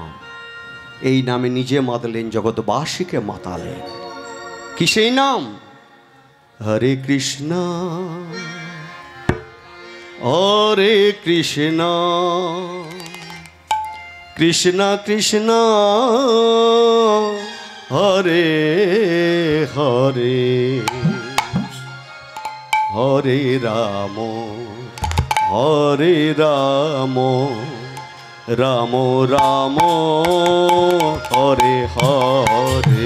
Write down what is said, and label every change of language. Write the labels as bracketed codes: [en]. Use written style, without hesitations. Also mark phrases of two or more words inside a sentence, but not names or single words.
[bn] এই নামে নিজে মাতলেন, জগৎবাসীকে মাতালেন। কি সেই নাম? হরে কৃষ্ণ হরে কৃষ্ণ কৃষ্ণ কৃষ্ণ হরে হরে হরে রাম হরে রাম রাম রাম হরে হরে।